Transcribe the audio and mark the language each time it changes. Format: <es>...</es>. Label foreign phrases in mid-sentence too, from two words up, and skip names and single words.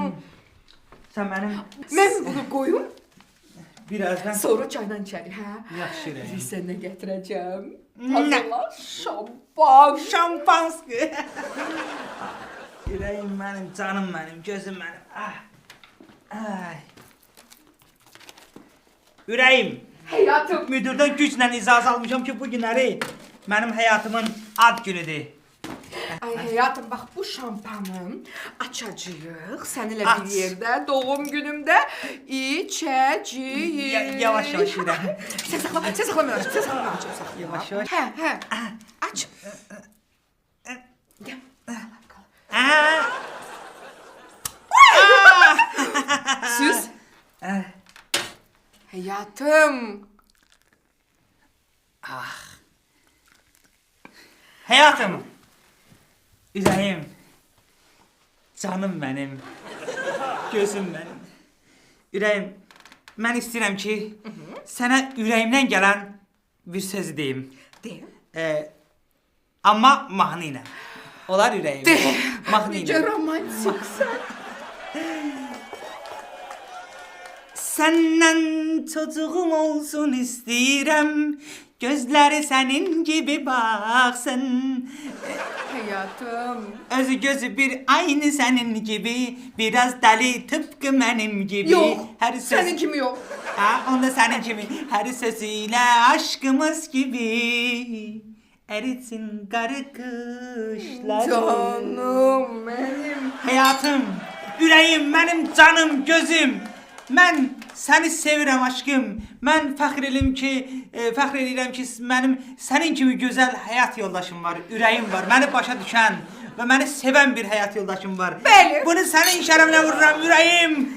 <tr>Sen benim Ben bunu koyun. birazdan Sonra çayla içelim ha.</tr> <az>yaxşı ürəyim.</az> <tr>Bir sene getireceğim. Hazırla. Şampan. Şampanskı. Ürəyim benim, canım benim, gözüm benim. Ah.</tr> <az>Ay. Ürəyim.</az> <tr>Hayatım.</tr> <az>Müdürdən güclə icazə almışam ki, bu günləri mənim həyatımın ad günüdür.</az> <tr>Ay hayatım bak bu şampanı açacağıq seninle Aç. bir yerde doğum günümde içeceğiz.</tr> <az>Yavaş yavaş ürəyim.</az> <tr>Sen sakla ben açayım. Yavaş yavaş. He. Aç. Gel. Aa.</tr> <az>Süz.</az> <tr>Hayatım.</tr> <az>Həyatım. Ürəyim. Canım mənim. Gözüm mənim. Ürəyim, mən istəyirəm ki, sənə ürəyimdən gələn bir söz deyim. De. Amma mahnı ilə. Olar ürəyim. De. Mahnı Nece ilə.</az> <tr>romantiksen.</tr> <az>Səndən çocuğum olsun istəyirəm. Gözləri sənin gibi baksın.</az> <tr>Hayatım. Özü gözü bir aynı senin gibi. Biraz deli tıpkı benim gibi. Yok. Her söz...</tr> <az>Senin kimi yok.</az> <tr>Ha, onda senin gibi. Her sözüyle aşkımız gibi. Eritsin karı kışları. Canım benim. Hayatım,</tr> <az>ürəyim, mənim canım, gözüm. Mən səni sevirəm aşkım. Mən fəxr edirəm ki, mənim sənin kimi gözəl həyat yoldaşım var, ürəyim var, məni başa düşən və məni sevən bir həyat yoldaşım var. Bəli. Bunu sənin şərəfinə vururam, ürəyim.</az>